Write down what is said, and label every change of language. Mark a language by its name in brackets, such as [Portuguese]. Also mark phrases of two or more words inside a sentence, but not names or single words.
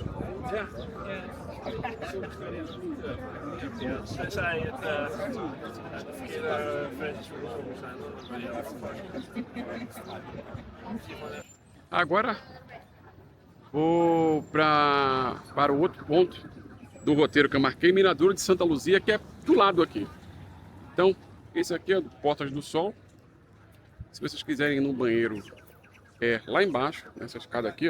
[Dutch] Ja. Ja, tenzij het de verkeerde versies van de zon zijn, dan ben je [Portuguese] Agora vou para o outro ponto do roteiro que eu marquei, Miradouro de Santa Luzia, que é do lado aqui. Então, esse aqui é o Portas do Sol. Se vocês quiserem ir no banheiro, é lá embaixo, nessa escada aqui, ó.